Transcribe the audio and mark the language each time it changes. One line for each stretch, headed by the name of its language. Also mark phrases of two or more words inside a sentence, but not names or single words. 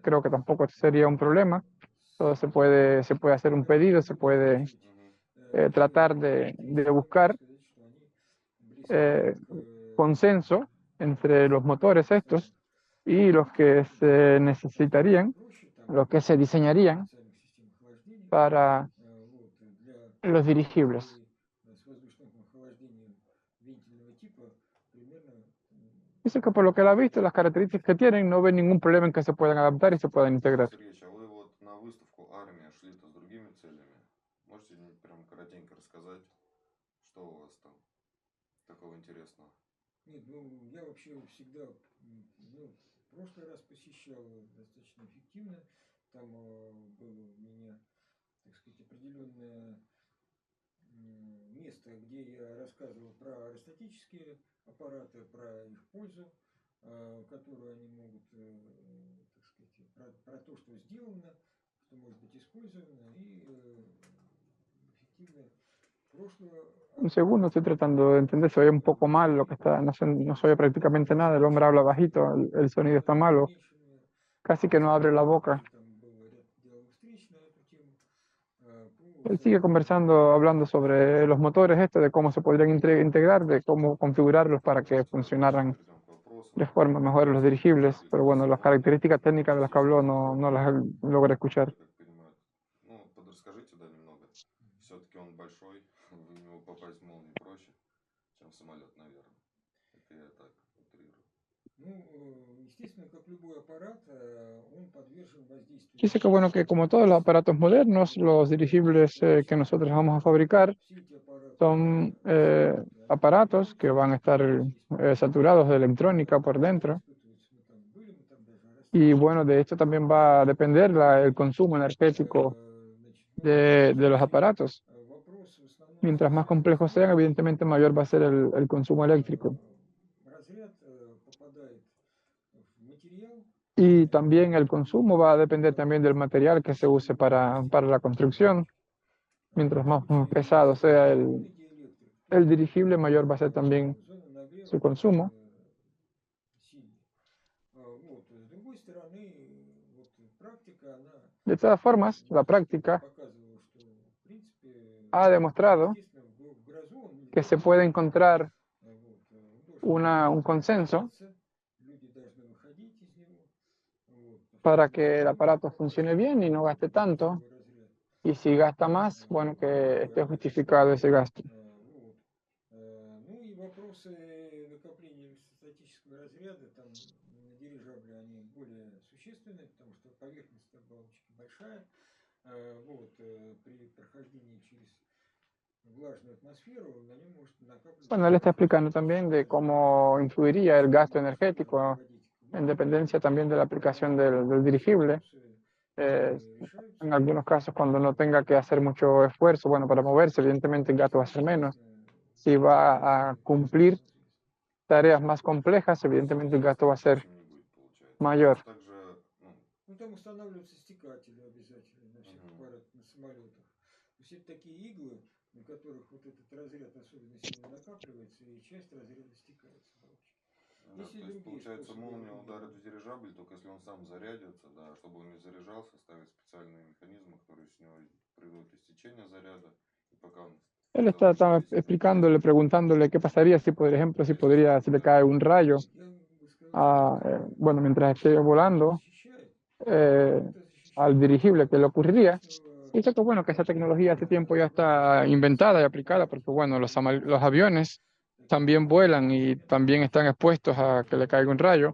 Spanish: Creo que tampoco sería un problema. Todo se puede hacer un pedido, se puede tratar de buscar consenso entre los motores estos y los que se necesitarían, los que se diseñarían para los dirigibles. Dice que por lo que él ha visto, las características que tienen, no ve ningún problema en que se puedan adaptar y se puedan integrar.
Russian: Сергеевич, а вы вот на выставку «Армия» шли-то с другими целями? Можете прям коротенько рассказать, что у вас там такого интересного? Нет, я вообще всегда, в прошлый раз посещал достаточно эффективно. Там было у меня, так сказать, определенное место, где я рассказывал про аэростатические аппараты, про их пользу, которую они могут, так сказать, про то, что сделано, что может быть использовано и эффективно.
Spanish: Un segundo, estoy tratando de entender, se oye un poco mal lo que está, no se oye prácticamente nada, el hombre habla bajito, el sonido está malo, casi que no abre la boca. Él sigue conversando, hablando sobre los motores de cómo se podrían integrar, de cómo configurarlos para que funcionaran de forma mejor los dirigibles, pero bueno, las características técnicas de las que habló no las logré escuchar.
Russian: Все-таки он большой, в него попасть в молнию проще, чем в самолет, наверное. Это я так утрирую. Естественно, как любой аппарат, он подвержен воздействию.
Spanish: Dice que bueno, que como todos los aparatos modernos, los dirigibles que nosotros vamos a fabricar son aparatos que van a estar saturados de electrónica por dentro. Y bueno, de esto también va a depender el consumo energético de los aparatos. Mientras más complejos sean, evidentemente mayor va a ser el consumo eléctrico. Y también el consumo va a depender también del material que se use para la construcción. Mientras más pesado sea el dirigible, mayor va a ser también
Russian: зона нагрева
Spanish: su consumo.
Russian: сильнее. Вот. С другой стороны, вот практика, она
Spanish: De todas formas, la práctica
Russian: показывала, что в принципе,
Spanish: ha demostrado
Russian: естественно, в грозу он
Spanish: que
Russian: нельзя
Spanish: se puede
Russian: выходить.
Spanish: encontrar
Russian: Вот. Дождь
Spanish: un consenso
Russian: начинается, люди должны выходить из него. Вот.
Spanish: para que el aparato funcione bien y no gaste tanto.
Russian: Разряд.
Spanish: Y si gasta más, bueno, que esté justificado ese gasto.
Russian: Вот. Ну и вопросы накопления статического разряда там на дирижабле, они более существенны, потому что поверхность оболочки большая. Вот. При прохождении через влажную атмосферу на нем может накапливаться.
Spanish: Bueno, él está explicando también de cómo influiría el gasto energético en dependencia también de la aplicación del dirigible. En algunos casos, cuando no tenga que hacer mucho esfuerzo, bueno, para moverse, evidentemente el gasto va a ser menos. Si va a cumplir tareas más complejas, evidentemente el gasto va a ser mayor.
Russian: Ну, там устанавливаются стекатели обязательно на всех аппаратах, на самолетах. То есть это такие иглы, на которых вот этот разряд особенно сильно накапливается, и часть разряда стекает с оболочки. Да, то есть, получается, молния ударит в дирижабль, только если он сам зарядится, да, чтобы он не заряжался, ставят специальные механизмы, которые с него производят истечение заряda, y пока он...
Spanish: Él estaba explicándole, preguntándole qué pasaría si, por ejemplo, si le cae un rayo, bueno, mientras esté volando al dirigible, ¿qué le ocurriría? Y dice que, bueno, que esa tecnología hace tiempo ya está inventada y aplicada, porque, bueno, los aviones también vuelan y también están expuestos a que le caiga un rayo.